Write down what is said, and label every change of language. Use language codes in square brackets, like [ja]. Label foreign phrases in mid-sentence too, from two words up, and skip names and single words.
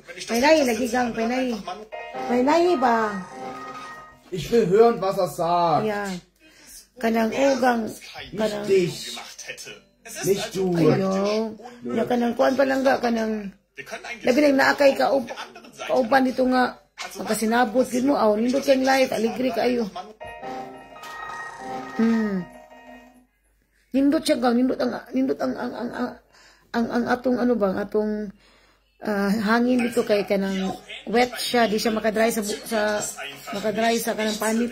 [ceb] Painay, lagi gang, painay. Painay ba? [de] Ich will hören, was er sagt. Ja. [ceb] Kanang gang, kanang... [de] Dich. Nicht du. [ceb] Ayaw. Ya, kanang kuan pa lang ga, kanang... Labi lang naakay kauban dito nga, magkasinabot, yun mo, nindot kang light, aligri ka ayo. Nindot siya gang, nindot ang atong ano bang, atong hangin dito kay kanang wet siya, di siya makadry makadry sa kanang panit.